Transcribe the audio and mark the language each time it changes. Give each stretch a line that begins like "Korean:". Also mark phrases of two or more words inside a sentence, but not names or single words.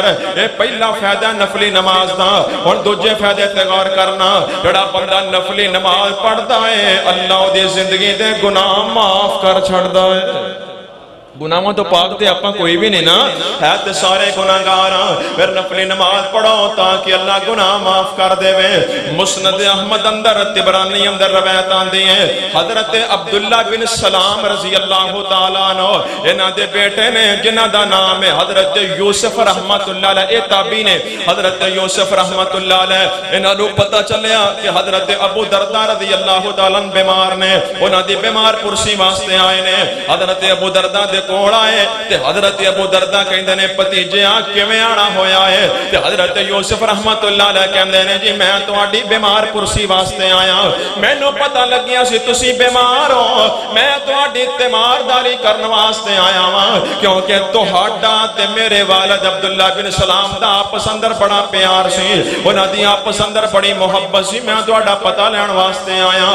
Punjabi: ਯੇ ਪਹਿਲਾ ਫ਼ਾਇਦਾ ਨਫ਼ਲੀ ਨਮਾਜ਼ ਦਾ। ਹੁਣ ਦੂਜੇ ਫ਼ਾਇਦੇ ਤੇ ਗ਼ੌਰ ਕਰਨਾ, ਜਿਹੜਾ ਬੰਦਾ ਨਫ਼ਲੀ ਨਮਾਜ਼ ਪੜ੍ਹਦਾ ਹੈ ਅੱਲ੍ਹਾ ਦੀ ਜ਼ਿੰਦਗੀ ਦੇ ਗੁਨਾਹ ਮਾਫ਼ ਕਰ ਛੱਡਦਾ ਹੈ। ਗੁਨਾਹਾਂ ਤੋਂ ਪਾਕ ਤੇ ਆਪਾਂ ਕੋਈ ਵੀ ਨਹੀਂ ਨਾ ਹੈ, ਤੇ ਸਾਰੇ ਗੁਨਾਹਗਾਰ ਫਿਰ ਨਫ਼ਲੀ ਨਮਾਜ਼ ਪੜ੍ਹੋ ਤਾਕਿ ਅੱਲ੍ਹਾ ਗੁਨਾਹ ਮਾਫ਼ ਕਰ ਦੇਵੇ। ਮੁਸਨਦ ਅਹਿਮਦ ਅੰਦਰ ਤਿਬਰਾਨੀ ਅੰਦਰ ਰਵਾਇਤ ਆਂਦੀ ਹੈ, ਹਜ਼ਰਤ ਅਬਦੁੱਲਾ ਬਿਨ ਸਲਾਮ
Arabic: رضي الله تعالى عنه
Punjabi: ਇਨ੍ਹਾਂ ਦੇ ਬੇਟੇ ਨੇ ਜਿਨ੍ਹਾਂ ਦਾ ਨਾਮ ਹੈ ਹਜ਼ਰਤ ਯੂਸੁਫ਼
Arabic: رحمة الله عليه,
Punjabi: ਏ ਤਾਬੀ ਨੇ ਹਜ਼ਰਤ ਯੂਸੁਫ਼
Arabic: رحمة الله عليه,
Punjabi: ਇਨ੍ਹਾਂ ਨੂੰ ਪਤਾ ਚੱਲਿਆ ਕਿ ਹਜ਼ਰਤ ਅਬੂ ਦਰਦਾ
Arabic: رضي الله تعالى
Punjabi: ਬੀਮਾਰ ਨੇ, ਉਨ੍ਹਾਂ ਦੀ ਬੀਮਾਰ ਪੁਰਸੀ ਵਾਸਤੇ ਆਏ ਨੇ। ਹਜ਼ਰਤ ਅਬੂ ਦਰਦਾ ਦੇ ਕੋਲ ਆਏ ਤੇ ਹਜ਼ਰਤ ਅਬੂ ਦਰਦਾ ਕਹਿੰਦੇ ਨੇ ਭਤੀਜੇ ਆ ਕਿਵੇਂ ਆਉਣਾ ਹੋਇਆ ਹੈ, ਤੇ ਹਜ਼ਰਤ ਯੂਸੁਫ਼
Arabic: رحمة الله عليه
Punjabi: ਕਹਿੰਦੇ ਨੇ ਜੀ ਮੈਂ ਤੁਹਾਡੀ ਬੀਮਾਰ ਪੁਰਸੀ ਵਾਸਤੇ ਆਇਆ, ਮੈਨੂੰ ਪਤਾ ਲੱਗਿਆ ਸੀ ਤੁਸੀਂ ਬੀਮਾਰ ਹੋ, ਮੈਂ ਤੁਹਾਡੀ ਤੀਮਾਰਦਾਰੀ ਕਰਨ ਵਾਸਤੇ ਆਇਆ ਵਾਂ, ਕਿਉਂਕਿ ਤੁਹਾਡਾ ਤੇ ਮੇਰੇ ਵਾਲਿਦ ਅਬਦੁੱਲਾ ਬਿਨ ਸਲਾਮ ਦਾ ਆਪਸ ਅੰਦਰ ਬੜਾ ਪਿਆਰ ਸੀ, ਉਨ੍ਹਾਂ ਦੀ ਆਪਸ ਅੰਦਰ ਬੜੀ ਮੁਹੱਬਤ ਸੀ, ਮੈਂ ਤੁਹਾਡਾ ਪਤਾ ਲੈਣ ਵਾਸਤੇ ਆਇਆ।